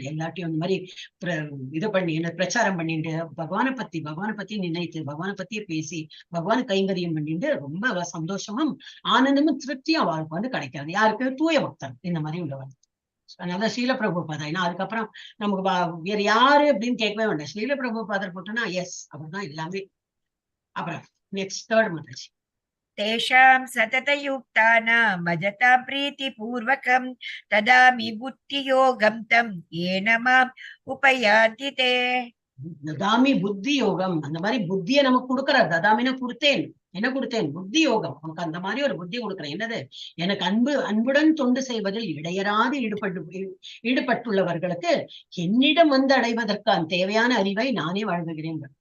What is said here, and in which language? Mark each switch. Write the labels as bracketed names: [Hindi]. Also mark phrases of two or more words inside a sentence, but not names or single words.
[Tamil] எல்லாத்தையும் அந்த மாதிரி இது பண்ணி பிரச்சாரம் பண்ணிட்டு பகவானை பத்தி நினைத்து பகவானை பத்தியே பேசி பகவான் கைங்கரியம் பண்ணிட்டு ரொம்ப சந்தோஷமும் ஆனந்தமும் திருப்தியும் அவருக்கு வந்து கிடைக்கிறது. யாருக்கு? தூய பக்தர் இந்த மாதிரி உள்ளவர். அதனால ஸ்ரீல பிரபுபாதர். ஏன்னா அதுக்கப்புறம் நமக்கு வேற யாரு அப்படின்னு கேட்கவே வேண்டாம். ஸ்ரீல பிரபுபாதர் போட்டோம்னா எஸ், அவர்தான் எல்லாமே. அப்புறம் [English] next 3rd [Tamil] மதர்ஜி. [Sanskrit] तेषां सततयुक्तानां भजतां प्रीतिपूर्वकं ददामि बुद्धियोगं तं येन माम् उपयान्ति ते. ददामि बुद्धि योगम्. [Tamil] அந்த மாதிரி புத்தியை நமக்கு கொடுக்கிறார். ததாமின கொடுத்தேன், என்ன கொடுத்தேன்? புத்தி யோகம். நமக்கு அந்த மாதிரி ஒரு புத்தி கொடுக்குறேன். என்னது? எனக்கு அன்புடன் தொண்டு செய்வதில் இடையராது ஈடுபட்டுள்ளவர்களுக்கு என்னிடம் வந்து அடைவதற்கான தேவையான அறிவை நானே வழங்குகிறேன்.